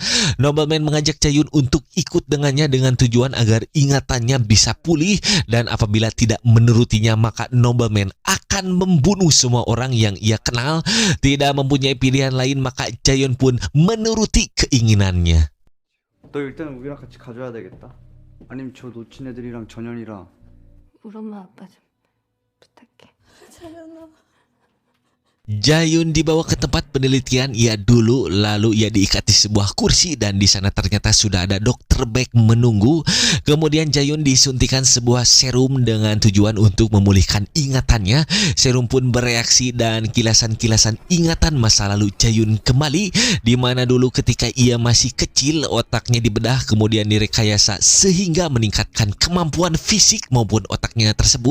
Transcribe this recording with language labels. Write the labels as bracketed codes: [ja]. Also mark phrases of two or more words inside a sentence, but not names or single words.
[id] Nobleman mengajak Jayun untuk ikut dengannya dengan tujuan agar ingatannya bisa pulih, dan apabila tidak menurutinya maka Nobleman akan membunuh semua orang yang ia kenal. Tidak mempunyai pilihan lain maka Jayun pun menuruti keinginannya. [ko] 너 일단 우리랑 같이 가줘야 되겠다. 아니면 저 놓친 애들이랑 전현이랑. 우리 엄마 아빠 좀 부탁해. [id] Jayun dibawa ke tempat penelitian ia dulu, lalu ia diikat di sebuah kursi dan di sana ternyata sudah ada Dr. Baek menunggu. Kemudian Jayun disuntikan sebuah serum dengan tujuan untuk memulihkan ingatannya. Serum pun bereaksi dan kilasan-kilasan ingatan masa lalu Jayun kembali, di mana dulu ketika ia masih kecil otaknya dibedah kemudian direkayasa sehingga meningkatkan kemampuan fisik maupun otaknya tersebut.